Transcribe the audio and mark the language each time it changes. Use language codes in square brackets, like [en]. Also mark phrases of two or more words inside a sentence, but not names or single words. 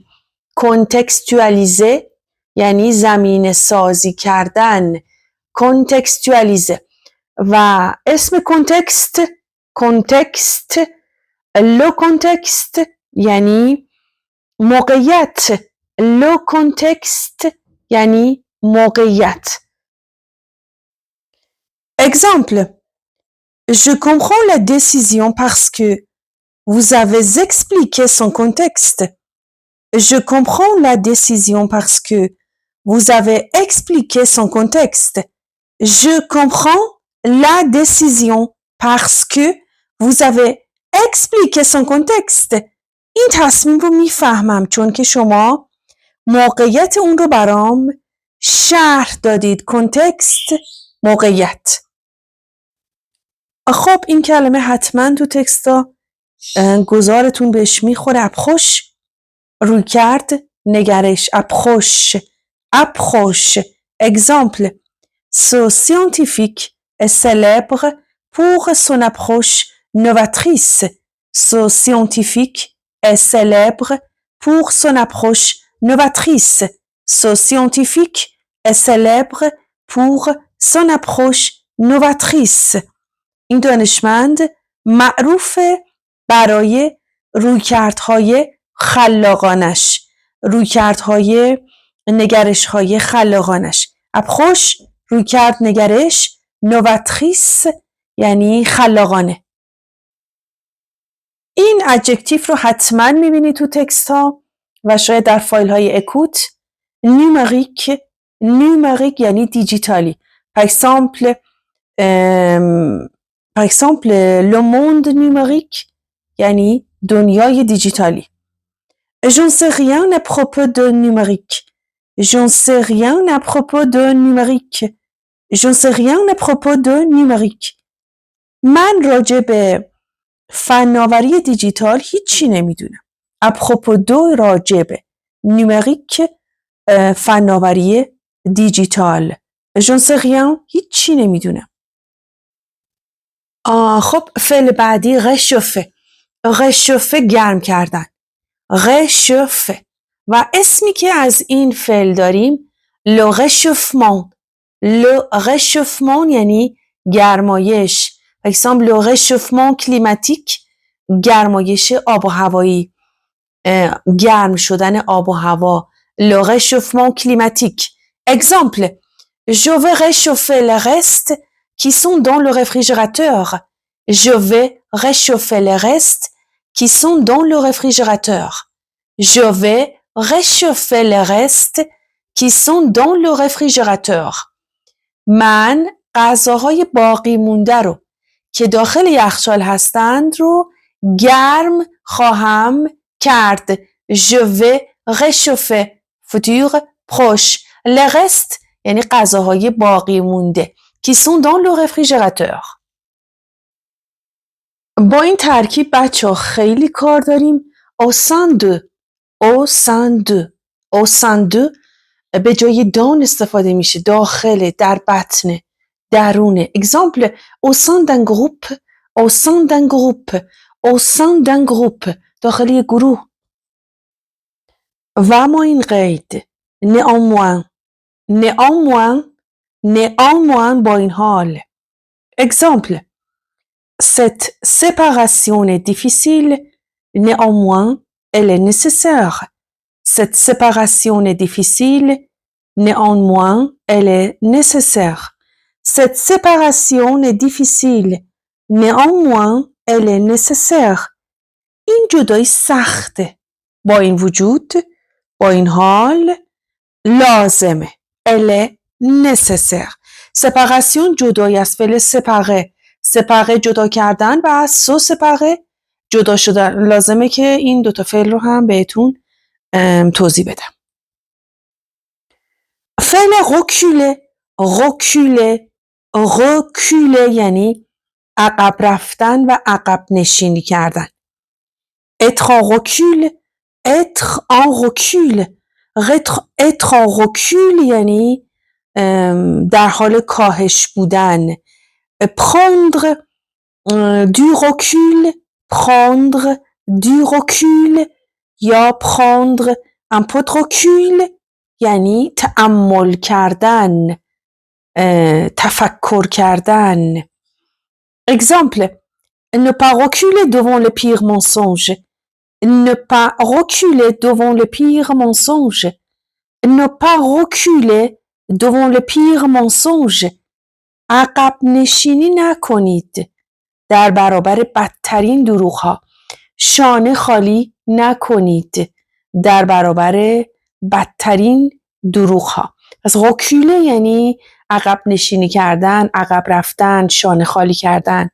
[fa] کنتکستوالیزه یعنی زمینه سازی کردن. کنتکستوالیزه. و اسم کنتکست [fr] le contexte [fa] یعنی موقعیت. [fr] le contexte [fa] یعنی موقعیت. [fr] Exemple. Je comprends la décision parce que vous avez expliqué son contexte. Je comprends la décision parce que vous avez expliqué son contexte. Je comprends la décision parce que vous avez expliqué son contexte. [fa] این تصمیم رو میفهمم چون که شما موقعیت اون رو برام شرح دادید. کنتکست موقعیت. خب این کلمه حتما تو تکستا گذارتون بهش میخوره. اپخوش روی کرد نگرش. اپخوش. اپخوش. [fr] Exemple. Ce scientifique est célèbre pour son approche novatrice. Ce scientifique est célèbre pour son approche novatrice. Ce scientifique est célèbre pour son approche novatrice. [fa] این دانشمند معروفه برای رویکردهای خلاقانش. رویکردهای نگرش‌های خلاقانش. اپخوش رویکرد نگرش. نواتریس یعنی خلاقانه. این ادجکتیو رو حتما میبینید تو تکست ها و شاید در فایل های اکوت. نومریک. نومریک یعنی دیجیتالی. [fr] par exemple le monde numérique [fa] یعنی دنیای دیجیتالی. [fr] Je ne sais rien à propos de numérique. Je ne sais rien à propos de numérique. Je ne sais rien à propos de numérique. [fa] من راجع به فناوری دیجیتال هیچی نمیدونم. [fr] à propos de [fa] راجع به. نومریک فناوری دیجیتال. [fr] Je ne sais rien [fa] هیچی نمیدونم. خب فعل بعدی رشوفه. رشوفه گرم کردن. رشوفه. و اسمی که از این فعل داریم [fr] le réchauffement. le réchauffement [fa] یعنی گرمایش. [fr] par exemple le réchauffement climatique [fa] گرمایش آب و هوایی. گرم شدن آب و هوا. [fr] le réchauffement climatique. exemple. Je vais réchauffer les restes qui sont dans le réfrigérateur. Je vais réchauffer les restes qui sont dans le réfrigérateur. Je vais réchauffer les restes qui sont dans le réfrigérateur. [fa] من غذاهای باقی مونده رو که داخل یخچال هستند رو گرم خواهم کرد. [fr] Je vais réchauffer futur proche les restes [fa] یعنی غذاهای باقی مونده [fr] qui sont dans le réfrigérateur. [fa] با این ترکیب بچه ها خیلی کار داریم. [fr] au sein de. au sein de. au sein de [fa] به جای دان استفاده میشه. داخل. در بطن. درونه. [fr] exemple. au sein d'un groupe. au sein d'un groupe. au sein d'un groupe [fa] داخل یک گروه. و اما این قید [fr] néanmoins néanmoins néanmoins [fa] با این حال. [fr] Exemple. Cette séparation est difficile, néanmoins elle est nécessaire. Cette séparation est difficile, néanmoins elle est nécessaire. Cette séparation est difficile, néanmoins elle est nécessaire. [fa] این جدایی سخته. با این وجود، با این حال لازمه. [fr] Elle est nécessaire. [fa] سپاراسیون جدایی از فعل سپاره. سپاره جدا کردن و از [fr] se séparer [fa] جدا شدن. لازمه که این دوتا فعل رو هم بهتون توضیح بدم. فعل [fr] reculer reculer reculer [fa] یعنی عقب رفتن و عقب نشینی کردن. [fr] être en recul être en recul être en recul [fa] یعنی در حال کاهش بودن. [fr] prendre du recul prendre du recul یا prendre un peu de recul [fa] یعنی تأمل کردن، تفکر کردن. [fr] exemple ne pas reculer devant le pire mensonge ne pas reculer devant le pire mensonge ne pas reculer devant le pire mensonge [fa] عقب نشینی نکنید در برابر بدترین دروغ‌ها. شانه خالی نکنید در برابر بدترین دروغ‌ها. پس reculer یعنی عقب نشینی کردن، عقب رفتن، شانه خالی کردن.